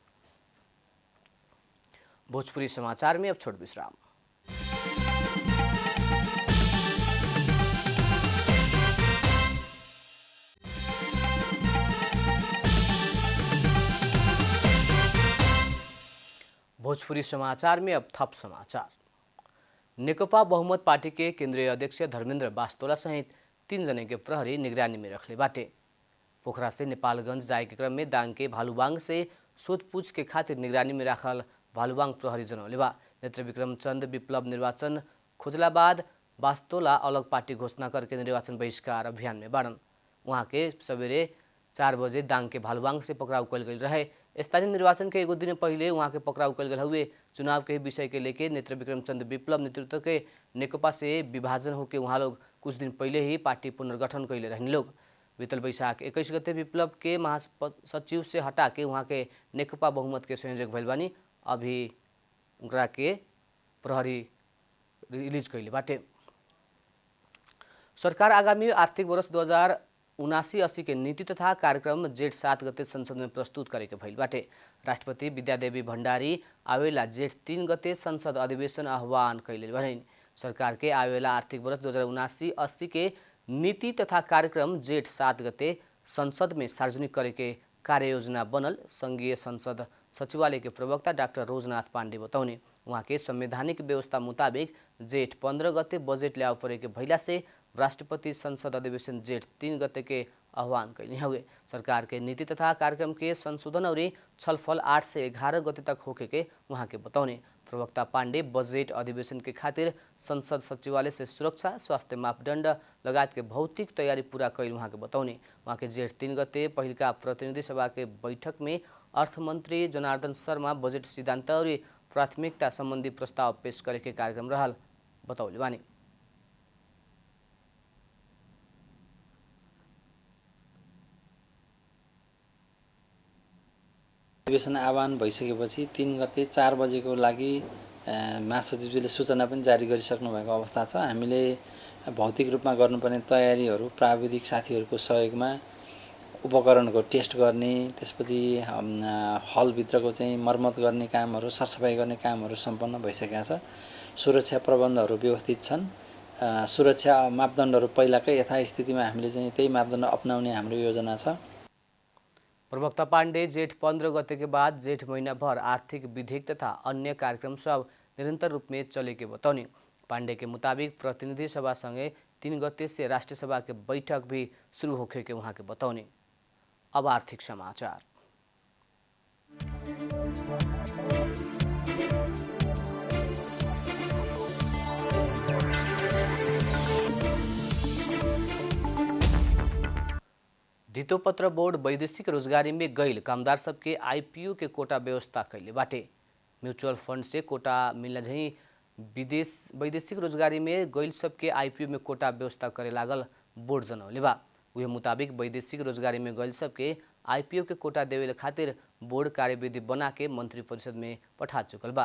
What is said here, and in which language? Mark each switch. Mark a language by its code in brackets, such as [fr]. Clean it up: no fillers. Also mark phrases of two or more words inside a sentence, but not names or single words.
[bho] भोजपुरी समाचार में अब छोट विश्राम। भोजपुरी समाचार में अब थप समाचार। नेकपा बहुमत पार्टी के केंद्रीय अध्यक्ष धर्मेंद्र बास्तोला सहित 3 जने के प्रहरी निगरानी में रखले बाटे। पोखरा से नेपालगंज जाए के क्रम में दांग के भालुबांग से सोधपूछ के खातिर निगरानी में राखल भालुबांग प्रहरी जनौले बा। नेत्र विक्रम चंद विप्लव निर्वाचन खोजला बाद बास्तोला अलग पार्टी घोषणा करके निर्वाचन बहिष्कार अभियान में बाड़न। वहाँ के सवेरे 4 बजे दांग के भालुबांग से पकड़ाव कल गई रहे। स्थानीय निर्वाचन के एगो दिन पहले वहाँ के पकड़ाव कल गए हुए चुनाव के विषय के लेके नेत्र विक्रम चंद विप्लव नेतृत्व के नेकपा से विभाजन होकर वहाँ लोग कुछ दिन पहले ही पार्टी पुनर्गठन कैले रहने लोग। बीतल वैशाख 21 गते विप्लव के महासचिव से हटा के वहाँ के नेकपा बहुमत के संयोजक भइल बानी। अभी उनकरा के प्रहरी रिलीज कैले बाटे। सरकार आगामी आर्थिक वर्ष 2079-80 के नीति तथा कार्यक्रम जेठ 7 गते संसद में प्रस्तुत करेके भइल बाटे। राष्ट्रपति विद्यादेवी भण्डारी आवेला जेठ 3 गते संसद अधिवेशन आह्वान कैले भनिन्। सरकार के आवेला आर्थिक वर्ष 2079-80 के नीति तथा कार्यक्रम जेठ 7 गते संसद में सार्वजनिक करेके कार्ययोजना बनल संघीय संसद सचिवालय के प्रवक्ता डाक्टर रोजनाथ पाण्डे बताउने। वहाँ के संवैधानिक व्यवस्था मुताबिक जेठ 15 गते बजेट ल्याउ परेके भइला से राष्ट्रपति संसद अधिवेशन जेठ 3 गते के आह्वान कैले हुए। सरकार के नीति तथा कार्यक्रम के संशोधन और छलफल 8 से 11 गते तक होके के वहाँ के बताउने। प्रवक्ता पाण्डे बजेट अधिवेशन के खातिर संसद सचिवालय से सुरक्षा, स्वास्थ्य मापदण्ड लगायत के भौतिक तैयारी पूरा कैल वहाँ के बताउने। वहाँ के जेठ 3 गते पहिलका प्रतिनिधि सभा के बैठक में अर्थमन्त्री जनार्दन शर्मा बजेट सिद्धान्त और प्राथमिकता सम्बन्धी प्रस्ताव पेश करेके कार्यक्रम रहल बताउले बानी। [ne] अधिवेशन आह्वान भइसकेपछि 3 गते 4 बजेको लागि महासचिवजीले सूचना पनि जारी गरिसक्नु भएको अवस्था छ। हामीले भौतिक रूपमा गर्नुपर्ने तयारीहरू प्राविधिक साथीहरूको सहयोगमा उपकरणको टेस्ट गर्ने, त्यसपछि हलभित्रको चाहिँ मर्मत गर्ने कामहरू, सरसफाई गर्ने कामहरू सम्पन्न भइसकेका छ। सुरक्षा प्रबन्धहरू व्यवस्थित छन्। सुरक्षा मापदण्डहरू पहिलाकै यथास्थितिमा हामीले चाहिँ त्यही मापदण्ड अपनाउने हाम्रो योजना छ। [bho] प्रवक्ता पाण्डे जेठ 15 गते के बाद जेठ महीना भर आर्थिक विधेयक तथा अन्य कार्यक्रम सब निरंतर रूप में चले के बताउने। पाण्डे के मुताबिक प्रतिनिधि सभा संगे 3 गते से राष्ट्रीय सभा के बैठक भी शुरू होखे के वहाँ के बताउने। अब आर्थिक समाचार। धितोपत्र बोर्ड वैदेशिक रोजगारी में गैल कामदार सबके आईपीओ के कोटा व्यवस्था कैले बाटे। म्यूचुअल फंड से कोटा मिलना झई वैदेशिक रोजगारी में गैल सबके आईपीओ में कोटा व्यवस्था करे लागल बोर्ड जनौले बा। उहे मुताबिक वैदेशिक रोजगारी में गैल सबके आईपीओ के कोटा देवे खातिर बोर्ड कार्यविधि बना के मंत्री परिषद में पठा चुकल बा।